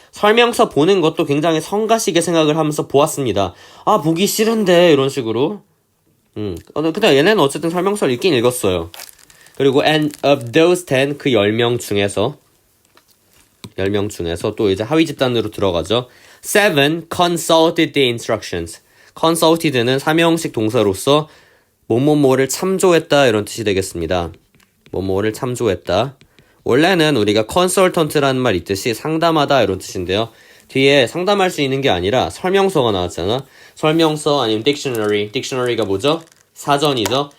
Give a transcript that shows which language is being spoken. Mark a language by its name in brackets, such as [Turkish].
[Korean] 설명서 보는 것도 굉장히 성가시게 생각을 하면서 보았습니다. 아, 보기 싫은데 이런 식으로. 근데 얘네는 어쨌든 설명서를 읽긴 읽었어요. 그리고 and of those 10 그 10명 중에서 또 이제 하위 집단으로 들어가죠. [English] 7 consulted the instructions. [Korean] consulted는 삼형식 동사로서 뭐뭐뭐를 참조했다 이런 뜻이 되겠습니다. 뭐뭐를 참조했다. 원래는 우리가 consultant라는 말 있듯이 상담하다 이런 뜻인데요. 뒤에 상담할 수 있는 게 아니라 설명서가 나왔잖아. 설명서 아니면 dictionary가 뭐죠? 사전이죠.